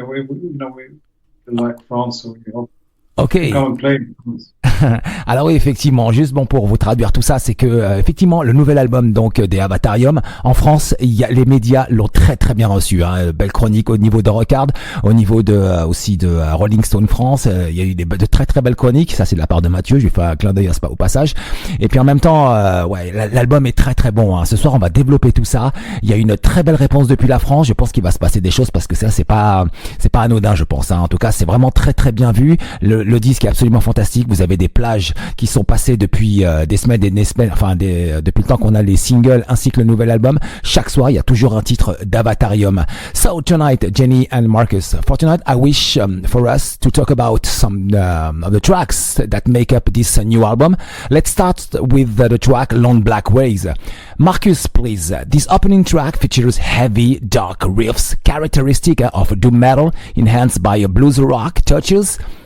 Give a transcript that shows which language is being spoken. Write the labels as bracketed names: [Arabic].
[English] We like France, so we hope. Ok. Come and play. [French] Alors oui, effectivement, juste bon pour vous traduire tout ça, c'est que effectivement le nouvel album donc des Avatarium en France, les médias l'ont très très bien reçu. Hein, belle chronique au niveau de Rockard, au niveau de aussi de Rolling Stone France. Il y a eu de très très belles chroniques. Ça c'est de la part de Mathieu. Je lui fais un clin d'œil au passage. Et puis en même temps, l'album est très très bon. Hein. Ce soir, on va développer tout ça. Il y a une très belle réponse depuis la France. Je pense qu'il va se passer des choses parce que ça c'est pas anodin, je pense. Hein. En tout cas, c'est vraiment très très bien vu. Le disque est absolument fantastique. Vous avez des plages qui sont passées depuis des semaines et des semaines, depuis le temps qu'on a les singles ainsi que le nouvel album. Chaque soir, il y a toujours un titre d'Avatarium. [English] So tonight, Jenny and Marcus, for tonight, I wish for us to talk about some of the tracks that make up this new album. Let's start with the track Long Black Ways. Marcus, please. This opening track features heavy, dark riffs, characteristic of doom metal, enhanced by blues rock touches.